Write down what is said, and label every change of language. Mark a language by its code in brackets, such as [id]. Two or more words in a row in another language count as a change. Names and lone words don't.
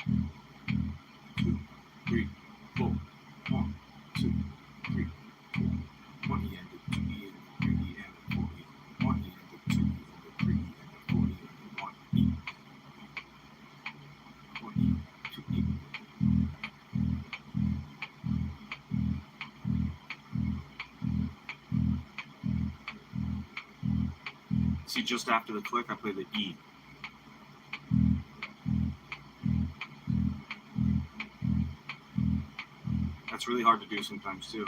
[en] 2, 3, 4. 1, 2, 3, 4. 1 E ended, 2 E ended, 3 E ended, 4 E ended, 1 E ended, 2 E ended, 3 E ended, 4 E ended, 1 E. 1 E, 2 E. See, just after the click, I play the E. That's really hard to do sometimes too.